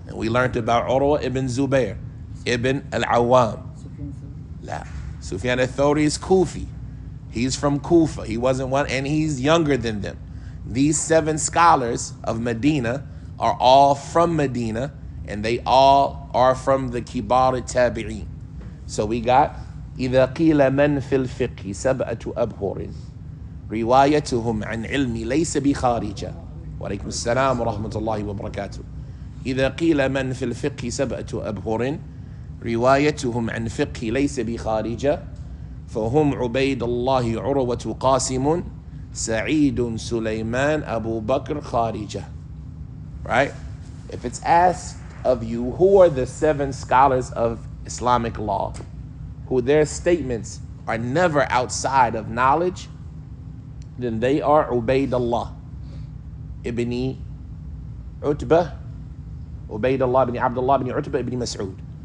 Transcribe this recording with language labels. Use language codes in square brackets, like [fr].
[en] And we learned about Urwa ibn Zubair, ibn al-Awwam. La. Sufyan al-Thawri is Kufi. He's from Kufa. He wasn't one, and he's younger than them. These 7 scholars of Medina are all from Medina, and they all are from the Kibar al-Tabi'in. So we got [ar] إذا قيل من في الفقه 7 أبحر روايتهم عن علم ليس بخارجة. وعليكم السلام ورحمة الله وبركاته. إذا قيل من في الفقه 7 أبحر روايتهم عن فقه ليس بخارجة فهم عبيد الله عروة قاسم سعيد سليمان أبو بكر خارجة. [en] Right? If it's asked of you, who are the 7 scholars of Islamic law, who their statements are never outside of knowledge, then they are Ubaydullah ibn Utbah, Ubaydullah ibn Abdullah ibn Utbah ibn Mas'ud.